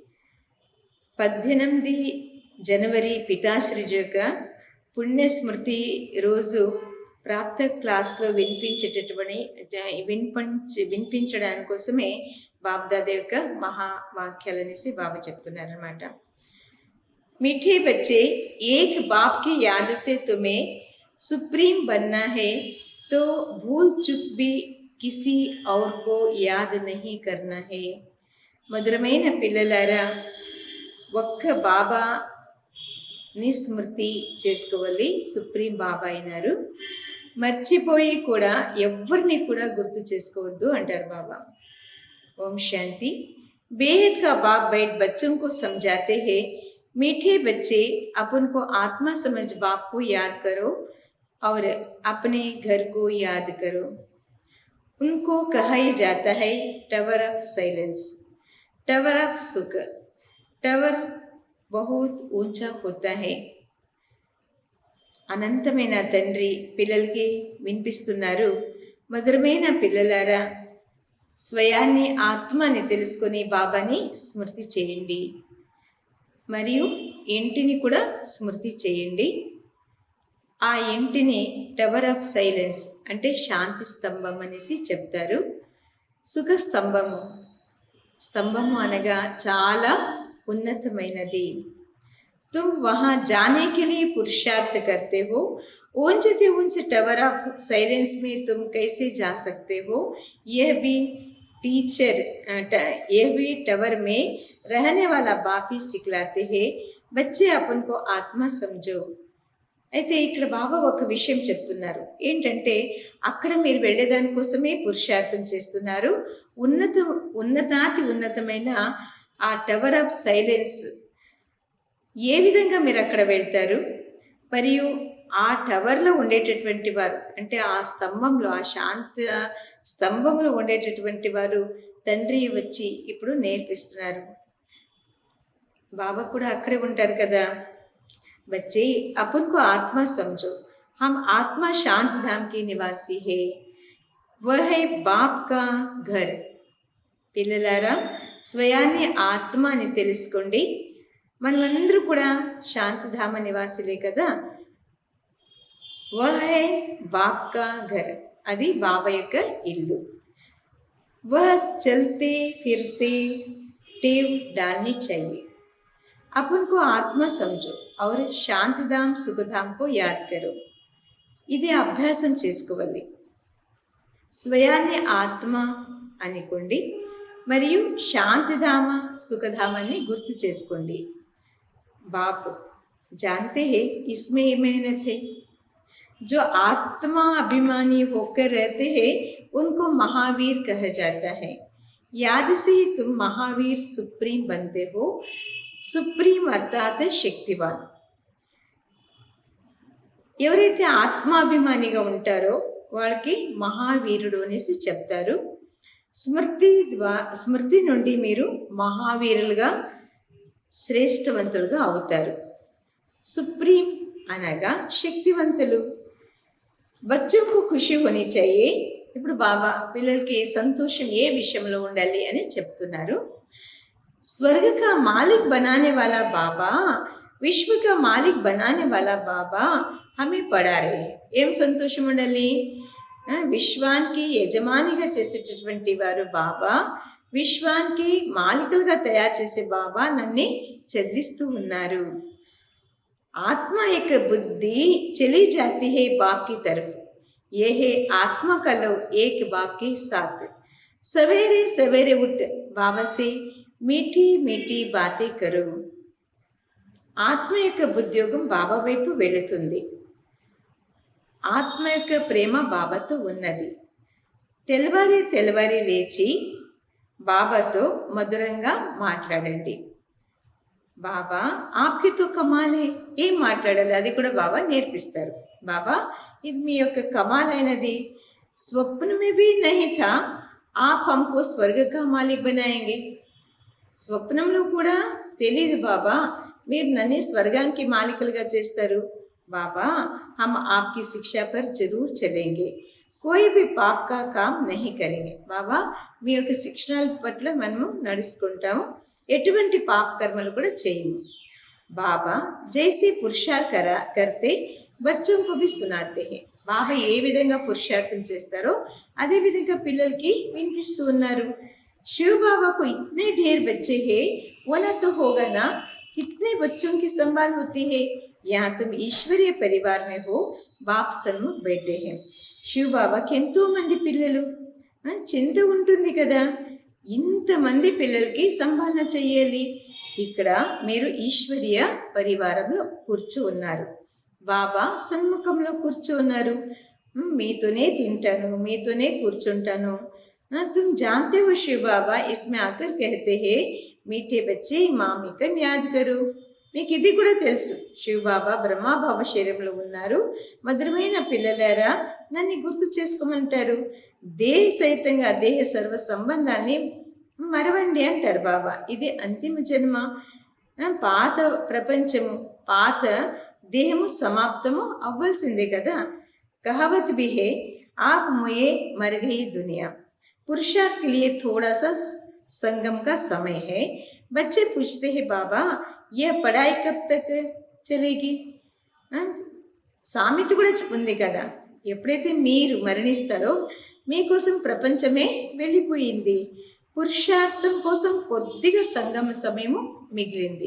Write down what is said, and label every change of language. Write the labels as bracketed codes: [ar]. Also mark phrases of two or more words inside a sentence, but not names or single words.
[te] 18 జనవరి పితాశ్రీ యొక్క పుణ్యస్మృతి రోజు ప్రాప్త క్లాస్లో వినిపించడానికి కోసమే బాబ్దాదా యొక్క మహావాక్యాలనేసి బాబా చెప్తున్నారనమాట. [hi] मीठे बच्चे, एक बाप की याद से तुम्हें सुप्रीम बनना है तो भूल चुक भी किसी और को याद नहीं करना है. [te] మధురమైన పిల్లలారా, ఒక్క బాబా స్మృతి చేసుకోవాలి. సుప్రీం బాబా అయినారు, మర్చిపోయి కూడా ఎవరిని కూడా గుర్తు చేసుకోవద్దు అంటారు బాబా. ఓం శాంతి. [hi] बेहद का बाप बैठ बच्चों को समझाते हैं, मीठे बच्चे अपन को आत्मा समझ बाप को याद करो और अपने घर को याद करो. उनको कहा जाता है [en] tower of silence, tower of [hi] सुख. टावर बहुत ऊंचा होता है. [te] అనంతమైన తండ్రి పిల్లలకి వినిపిస్తున్నారు. మధురమైన పిల్లలారా, స్వయాన్ని ఆత్మని తెలుసుకొని బాబాని స్మృతి చేయండి, మరియు ఇంటిని కూడా స్మృతి చేయండి. ఆ ఇంటిని [en] tower of silence [te] అంటే శాంతి స్తంభం అనేసి చెప్తారు. సుఖ స్తంభము అనగా చాలా ఉన్నతమైనది. [hi] तुम वहाँ जाने के लिए पुरुषार्थ करते हो, ऊंचे ऊंचे [en] tower of silence [hi] में तुम कैसे जा सकते हो? यह भी टावर में रहने वाला बाप ही सिखलाते हैं. बच्चे अपन को आत्मा समझो. [te] అయితే ఇక్కడ బాబా ఒక విషయం చెప్తున్నారు. ఏంటంటే అక్కడ మీరు వెళ్ళేదానికోసమే పురుషార్థం చేస్తున్నారు. ఉన్నతమైన ఆ [en] tower of silence [te] ఏ విధంగా మీరు అక్కడ వెళ్తారు? మరియు ఆ టవర్లో ఉండేటటువంటి వారు అంటే ఆ స్తంభంలో, ఆ శాంత స్తంభంలో ఉండేటటువంటి వారు తండ్రి వచ్చి ఇప్పుడు నేర్పిస్తున్నారు. బాబా కూడా అక్కడే ఉంటారు కదా. [hi] बच्चे अपन को आत्मा समझो, हम आत्मा शांत धाम की निवासी है, वह है बाप का घर. [te] పిల్లలారా, స్వయాన్ని ఆత్మ అని తెలుసుకోండి. మనమందరూ కూడా శాంతిధామ నివాసులే కదా. [hi] वह है बाप का घर, [te] అది బాబా యొక్క ఇల్లు. [hi] वह चलते फिरते टेव डालनी चाहिए. अपन को आत्मा समझो और శాంతిధామ్ సుఖధామ్ को याद करो. [te] ఇది అభ్యాసం చేసుకోవాలి. స్వయాన్ని ఆత్మ అనుకోండి, మరియు శాంతిధామ సుఖధామాన్ని గుర్తు చేసుకోండి. [hi] बाप जानते हैं इसमें मेहनत है. जो आत्मा अभिमानी होकर रहते हैं उनको महावीर कहा जाता है. याद से ही तुम महावीर सुप्रीम बनते हो. सुप्रीम अर्थात शक्तिवान. [te] ఎవరైతే ఆత్మాభిమానిగా ఉంటారో వాళ్ళకి మహావీరుడు అనేసి చెప్తారు. స్మృతి నుండి మీరు మహావీరులుగా, శ్రేష్టవంతులుగా అవుతారు. సుప్రీం అనగా శక్తివంతులు. [hi] బచ్చోं को खुशी होनी चाहिए. [te] ఇప్పుడు బాబా పిల్లలకి సంతోషం ఏ విషయంలో ఉండాలి అని చెప్తున్నారు. [hi] स्वर्ग का मालिक बनाने वाला बाबा, विश्व का मालिक बनाने वाला बाबा हमें पढ़ा रहे हैं. [te] ఏం సంతోషం ఉండాలి? విశ్వానికి యజమానిగా చేసేటటువంటి వారు బాబా, విశ్వానికి మాలికలుగా తయారు చేసే బాబా నన్ను చదివిస్తూ ఉన్నారు. [hi] आत्मा एक बुद्धि चली जाती है बाप की तरफ. ये है आत्मा का लव एक बाप के साथ. सवेरे सवेरे उठ बाबा से मीठी मीठी बातें करो. [te] ఆత్మ యొక్క ఉద్యోగం బాబా వైపు వెళుతుంది. ఆత్మ యొక్క ప్రేమ బాబాతో ఉన్నది. తెల్లవారి లేచి బాబాతో మధురంగా మాట్లాడండి. బాబా [hi] आपकी तो कमाल है, [te] ఏం మాట్లాడాలి అది కూడా బాబా నేర్పిస్తారు. బాబా ఇది మీ యొక్క కమాలైనది. [hi] स्वप्न में भी नहीं था आप हमको स्वर्ग का मालिक बनायेंगे. [te] స్వప్నంలో కూడా తెలియదు బాబా మీరు నన్ను స్వర్గానికి మాలికలుగా చేస్తారు. [hi] बाबा हम आपकी शिक्षा पर ज़रूर चलेंगे, कोई भी पाप का काम नहीं करेंगे. [te] బాబా మీ యొక్క శిక్షణల పట్ల మనము నడుచుకుంటాము, ఎటువంటి పాప కర్మలు కూడా చేయము. [hi] बाबा जैसे पुरुषार्थ करते బచ్చోं को भी सुनाते हैं. [te] బాబా ఏ విధంగా పురుషార్థం చేస్తారో అదే విధంగా పిల్లలకి వినిపిస్తూ ఉన్నారు. [hi] शिव बाबा को इतने ढेर बच्चे हैं, वो ना तो होगा ना, कितने बच्चों की संभाल होती है. यहाँ तुम ईश्वरीय परिवार में हो, बाप सन्मुख बैठे हैं. [te] शिव బాబాకి ఎంతో మంది పిల్లలు, చింత ఉంటుంది కదా, ఇంతమంది పిల్లలకి సంభాలన చెయ్యాలి. ఇక్కడ మీరు ఈశ్వరీయ పరివారంలో కూర్చోన్నారు, బాబా సన్ముఖంలో కూర్చోన్నారు. మీతోనే తింటాను, మీతోనే కూర్చుంటాను. तुम जानते हो शिव बाबा इसमें आकर कहते हैं मीठे बच्चे मामी का याद करो. మీకు ఇది కూడా తెలుసు, శివ బాబా బ్రహ్మాబాబ శరీరంలో ఉన్నారు, మధురమైన పిల్లలారా నన్ను గుర్తు చేసుకోమంటారు. దేహ సహితంగా దేహ సర్వ సంబంధాన్ని మరవండి అంటారు బాబా. ఇది అంతిమ జన్మ. పాత ప్రపంచము, పాత దేహము సమాప్తము అవ్వాల్సిందే కదా. [hi] కహావత్ भी है आप मोए मर गई दुनिया. पुरुषार्थ के लिए थोड़ा सा संगम का समय है. बच्चे पूछते हैं बाबा यह पढ़ाई कब तक चलेगी. [te] సామెత కూడా ఉంది కదా, ఎప్పుడైతే మీరు మరణిస్తారో మీకోసం ప్రపంచమే వెళ్ళిపోయింది, పురుషార్థం కోసం కొద్దిగా సంగమ సమయము మిగిలింది.